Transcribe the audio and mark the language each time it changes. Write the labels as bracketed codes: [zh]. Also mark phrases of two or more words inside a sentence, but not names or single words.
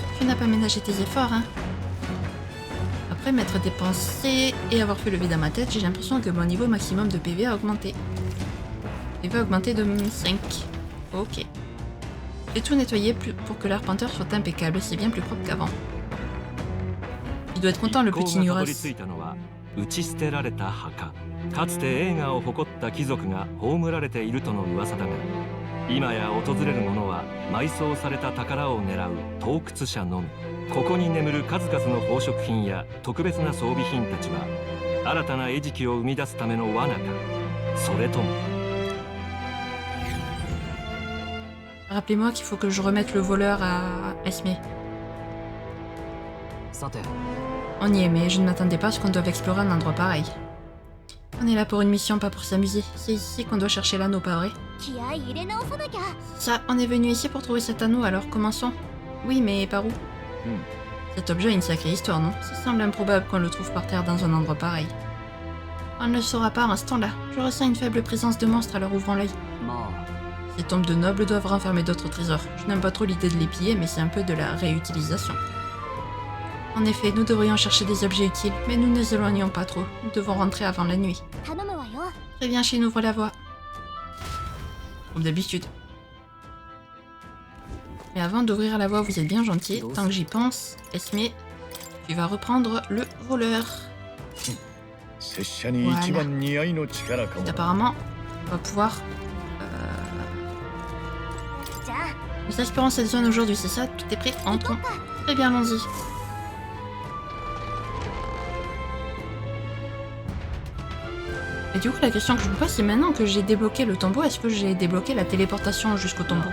[fr] Tu n'as pas ménagé tes efforts, hein. Après m'être dépensé et avoir fait le vide dans ma tête, j'ai l'impression que mon niveau maximum de PV a augmenté. PV a augmenté de 5. Ok. J'ai tout nettoyé pour que l'arpenteur soit impeccable, c'est bien plus propre qu'avant. Il doit être content, le petit Nuras. [ja] 打ち捨てられた墓。かつて栄華を誇った貴族が葬られているとの噂だが、今や訪れる者は埋葬された宝を狙う盗掘者のみ。ここに眠る数々の宝飾品や特別な装備品たちは新たな餌食を生み出すための罠か。それとも [fr] Rappelez-moi qu'il faut que je remette le voleur à Esme. [ja] さて [fr] On y est, mais je ne m'attendais pas à ce qu'on doive explorer un endroit pareil. On est là pour une mission, pas pour s'amuser. C'est ici qu'on doit chercher l'anneau, pas vrai? [ja] 気合い入れ直さなきゃ。 [fr] Ça, on est venu ici pour trouver cet anneau, alors commençons. Oui, mais par où? Cet objet a une sacrée histoire, non? Ça semble improbable qu'on le trouve par terre dans un endroit pareil. On ne le saura pas à l'instant-là. Je ressens une faible présence de monstres à leur ouvrant l'œil. ま Ces tombes de nobles doivent renfermer d'autres trésors. Je n'aime pas trop l'idée de les piller, mais c'est un peu de la réutilisation. En effet, nous devrions chercher des objets utiles, mais nous ne nous éloignons pas trop. Nous devons rentrer avant la nuit. [ja] 頼むわよ。 [fr] Très bien, Shin, ouvre la voie. Comme d'habitude. Mais avant d'ouvrir la voie, vous êtes bien gentil. Tant que j'y pense, Esme, tu vas reprendre le voleur. [ja] 拙者に一番似合いの力かも [fr] Et apparemment, on va pouvoir... [ja] じゃあ [fr] Nous explorons cette zone aujourd'hui, c'est ça? Tout est prêt? Entrons. Très bien, allons-y. Et du coup, la question que je me pose, c'est maintenant que j'ai débloqué le tombeau, est-ce que j'ai débloqué la téléportation jusqu'au tombeau?